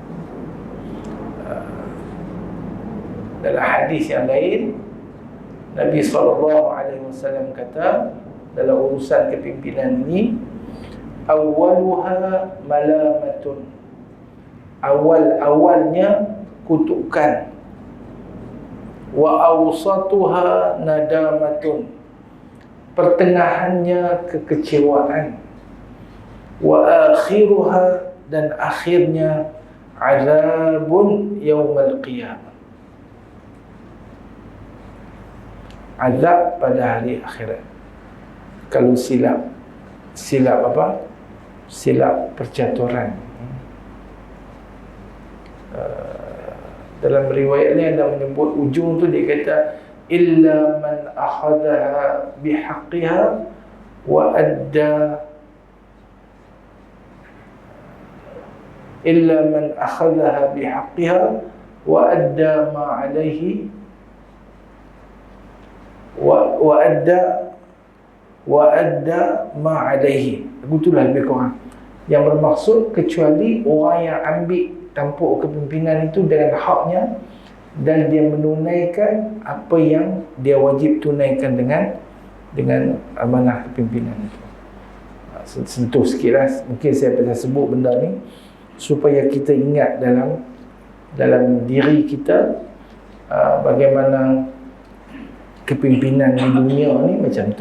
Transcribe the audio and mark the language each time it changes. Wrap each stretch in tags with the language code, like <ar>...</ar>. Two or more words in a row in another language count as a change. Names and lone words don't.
<ms>Dalam hadis yang lain, Nabi SAW kata dalam urusan kepimpinan ini,</ms> <ar>أولها ملامة</ar> <ms>awal-awalnya kutukan,</ms> <ar>وأوسطها ندامة,</ar> <ms>pertengahannya kekecewaan,</ms> <ar>وآخرها,</ar> <ms>dan akhirnya</ms> <ar>عذاب يوم القيامة,</ar> <ms>azab pada hari akhirat. Kalau silap apa? Silap percaturan. Dalam riwayat ni ada menyebut ujung tu, dia kata</ms> <ar>إلا من أخذها بحقها وأدى إلا من أخذها بحقها وأدى ما عليه وأدى ما عليه.</ar> <ms>Begitulah lebih kurang yang bermaksud, kecuali orang yang ambil tampuk kepimpinan itu dengan haknya dan dia menunaikan apa yang dia wajib tunaikan dengan amanah kepimpinan itu. Sentuh sikitlah, mungkin saya pernah sebut benda ni supaya kita ingat dalam diri kita bagaimana kepimpinan di dunia ni macam tu.</ms>